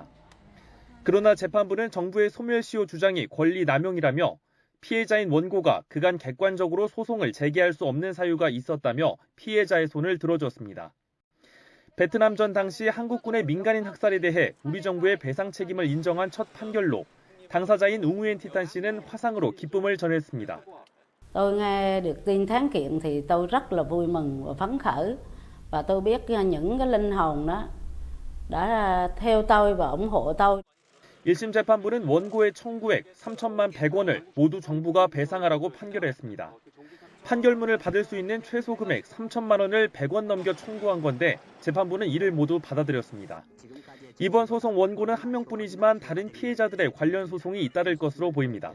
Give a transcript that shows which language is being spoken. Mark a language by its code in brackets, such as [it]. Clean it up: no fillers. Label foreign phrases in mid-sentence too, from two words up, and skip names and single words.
[ko] 그러나 재판부는 정부의 소멸시효 주장이 권리 남용이라며 피해자인 원고가 그간 객관적으로 소송을 제기할 수 없는 사유가 있었다며 피해자의 손을 들어줬습니다. 베트남전 당시 한국군의 민간인 학살에 대해 우리 정부의 배상 책임을 인정한 첫 판결로 당사자인 웅우엔 티탄 씨는 화상으로 기쁨을 전했습니다. [vi] Tôi nghe được tin thắng kiện thì tôi rất là vui mừng và phấn khởi, và tôi biết những cái linh hồn đó đã theo tôi và ủng hộ tôi. [ko] 1심 재판부는 원고의 청구액 3천만 100원을 모두 정부가 배상하라고 판결했습니다. 판결문을 받을 수 있는 최소 금액 3천만 원을 100원 넘겨 청구한 건데 재판부는 이를 모두 받아들였습니다. 이번 소송 원고는 한 명뿐이지만 다른 피해자들의 관련 소송이 잇따를 것으로 보입니다.